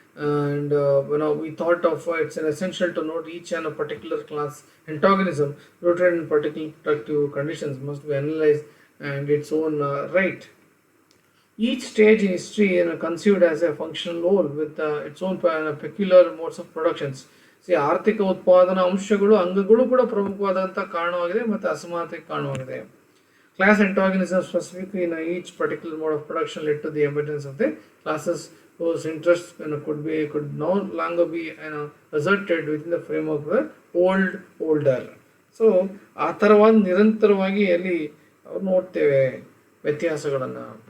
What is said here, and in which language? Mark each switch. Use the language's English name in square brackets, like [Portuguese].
[English] and we thought of it's an essential to note each and a particular class antagonism rooted in particular productive conditions must be analyzed and its own right. Each stage in history conceived as a functional whole with its own peculiar modes of productions. [Kannada] ಆರ್ಥಿಕ ಉತ್ಪಾದನಾ ಅಂಶಗಳು ಅಂಗಗಳು ಕೂಡ ಪ್ರಮುಖವಾದಂಥ ಕಾರಣವಾಗಿದೆ ಮತ್ತು ಅಸಮಾನತೆಗೆ ಕಾರಣವಾಗಿದೆ. [English] Class antagonism specifically in each particular mode of production led to the emergence of the classes whose interests could no longer be asserted within the framework of the old order. [Kannada] So ಆ ಥರವಾದ ನಿರಂತರವಾಗಿ ಅಲ್ಲಿ ನೋಡ್ತೇವೆ ವ್ಯತ್ಯಾಸಗಳನ್ನು.